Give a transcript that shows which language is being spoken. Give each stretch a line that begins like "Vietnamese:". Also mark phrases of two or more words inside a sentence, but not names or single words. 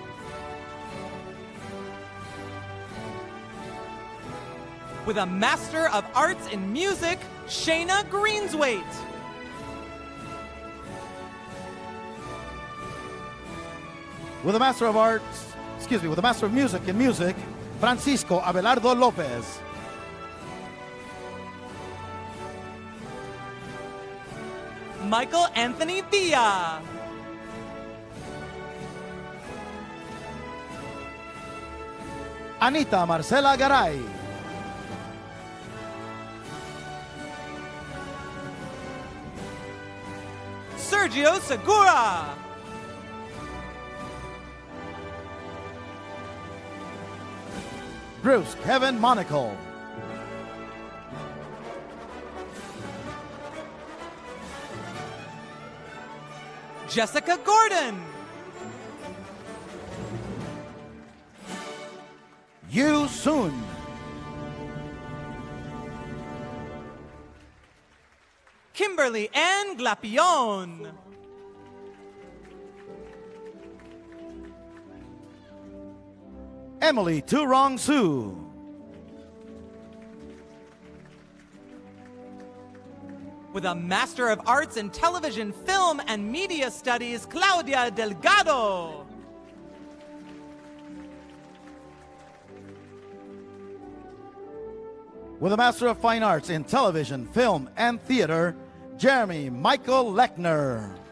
English: With a Master of Arts in Music, Shayna Greenswaite. With a Master of Arts, with a Master of Music in Music, Francisco Abelardo Lopez. Michael Anthony Villa. Anita Marcela Garay. Sergio Segura. Bruce Kevin Monaco. Jessica Gordon. Yu Sun. Kimberly Ann Glapion. Emily Turong Su. With a Master of Arts in Television, Film, and Media Studies, Claudia Delgado. With a Master of Fine Arts in Television, Film, and Theater, Jeremy Michael Lechner.